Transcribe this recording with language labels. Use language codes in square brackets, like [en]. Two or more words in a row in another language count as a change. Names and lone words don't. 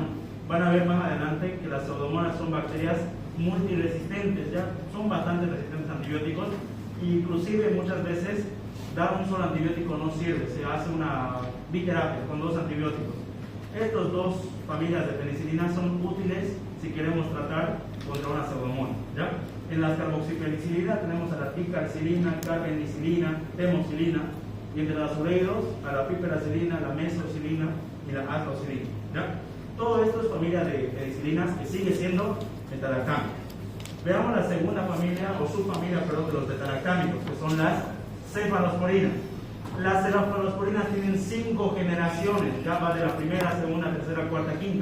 [es] Van a ver más adelante que las pseudomonas son bacterias multiresistentes, ya son bastante resistentes a antibióticos, e inclusive muchas veces dar un solo antibiótico no sirve, se hace una biterapia con 2 antibióticos. Estas 2 familias de penicilinas son útiles si queremos tratar contra una pseudomona, ¿ya? En las carboxipenicilinas tenemos a la ticarcilina, carbenicilina, temoxilina, y entre las ureidos a la piperacilina, la mesocilina y la atrocilina, ¿ya? Todo esto es familia de penicilinas que sigue siendo beta-lactámicos. Veamos la segunda familia o subfamilia, perdón, de los beta-lactámicos, que son las cefalosporinas. Las cefalosporinas tienen 5 generaciones, ya va de la primera, segunda, tercera, cuarta, quinta.